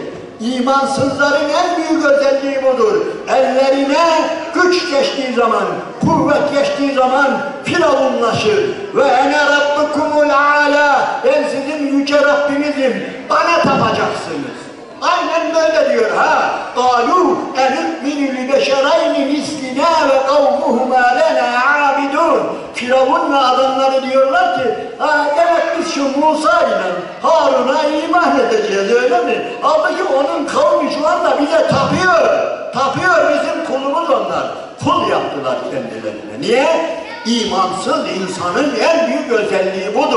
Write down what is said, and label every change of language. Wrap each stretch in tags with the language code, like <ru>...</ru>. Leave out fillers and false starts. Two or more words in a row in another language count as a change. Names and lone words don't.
<tr>İmansızların en büyük özelliği budur. Ellerine güç geçtiği zaman, kuvvet geçtiği zaman firavunlaşır.</tr> <ar>وأنا ربكم الأعلى.</ar> <tr>Ben sizin yüce Rabbinizim. Bana tapacaksınız. Aynen böyle diyor ha.</tr> <ar>قَالُوا اَنُؤْمِنُ لِبَشَرَيْنِ مِسْلِنَا وَقَوْمُهُمَا لَنَا عَابِدُونَ.</ar> <tr>Firavun ve adamları diyorlar ki, demek biz şu Musa ile Harun'a iman edeceğiz, öyle mi? Halbuki onun kavmi şu anda bize tapıyor. Tapıyor, bizim kulumuz onlar. Kul yaptılar kendilerine. Niye? İmansız insanın en büyük özelliği budur.</tr>